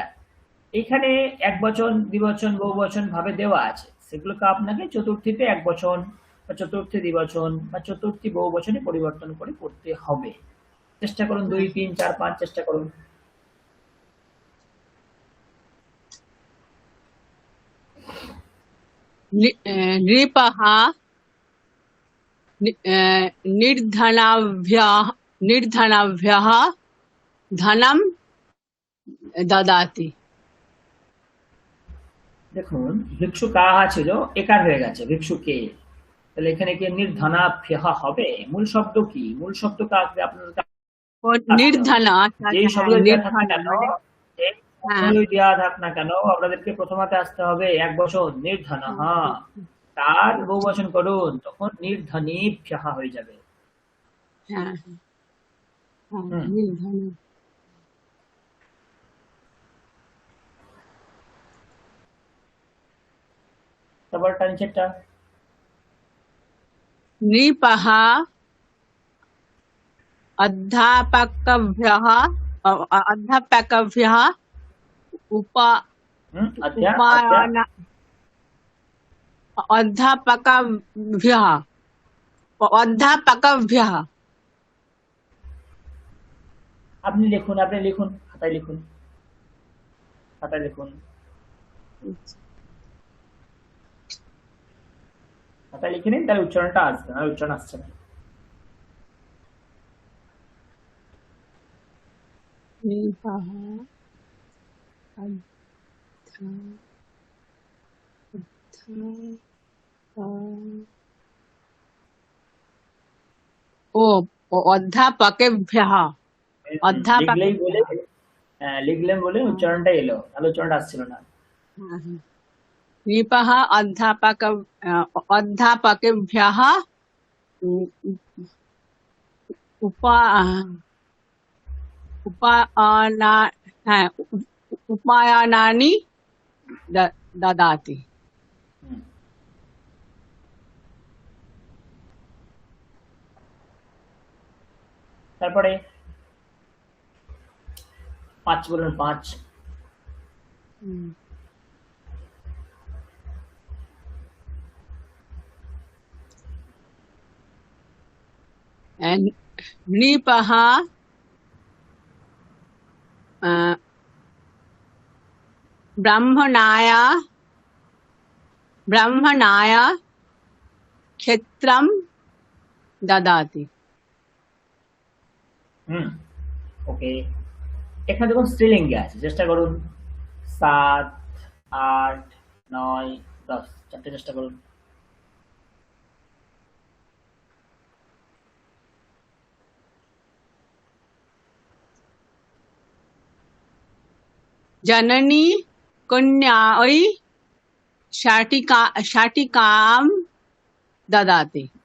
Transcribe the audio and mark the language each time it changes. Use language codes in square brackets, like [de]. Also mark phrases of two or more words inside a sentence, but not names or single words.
[bn] এখানে এক বচন, দ্বিবচন, বহুবচন ভাবে দেওয়া আছে, সেগুলোকে আপনাকে চতুর্থীতে এক বচন বা চতুর্থী দ্বিবচন বা চতুর্থী বহুবচনে পরিবর্তন করে করতে হবে। চেষ্টা করুন 2, 3, 4, 5 চেষ্টা করুন। [sa] নৃপः निर्धनाभ्यः धनं ददाति। [bn] দেখুন ভিক্ষু কাহা ছিল, একার হয়ে গেছে ভিক্ষুকে, তাহলে এখানে কি নির্ধনাভ্যः হবে? মূল শব্দ কি? মূল শব্দ কাকে আপনাদের [hi] और निर्धना [bn] যেই শব্দই দেওয়া থাক না কেন, [sa] निर्धन [bn] যেই [hi] हाँ [bn] শব্দই দেওয়া থাক না কেন, আপনাদেরকে প্রথমতে আসতে হবে এক বচন নির্ধনः, তার বহুবচন করুন, তখন নির্ধনেভ্যः হয়ে যাবে। [hi] हाँ हाँ হুম, [sa] निर्धन। [bn] তারপরটা নিচেরটা [sa] नृपः अध्यापकभ्यः उप अध्या अध्या उपायन अध्यापकभ्यः अध्यापकभ्यः [bn] আপনি লিখুন, আপনি লিখুন, খাতায় লিখুন, খাতায় লিখুন, খাতায় লিখে নিন, তাহলে উচ্চারণটা আসবে, আর উচ্চারণ আসছে না। [sa] नृपः ओ अध्यापकेभ्यः अध्यापक [bn] লিখলেই বলে, লিখলেন বলে উচ্চারণটা এলো, তাহলে উচ্চারণটা আসছিল না। [sa] नृपः अध्यापकेभ्यः उपा उपायना उपायनानि ददाति। [bn] হুম, তারপরে 5 বলুন, 5। [sa] नृपः ब्राह्मणाय क्षेत्रं ददाति। [bn] ওকে, এখানে দেখুন স্ত্রীলিঙ্গে আছে, চেষ্টা করুন। 7, 8, 9, 10 চারটে চেষ্টা করুন। [sa] जननी कन्यायै शाटिकां ददाति।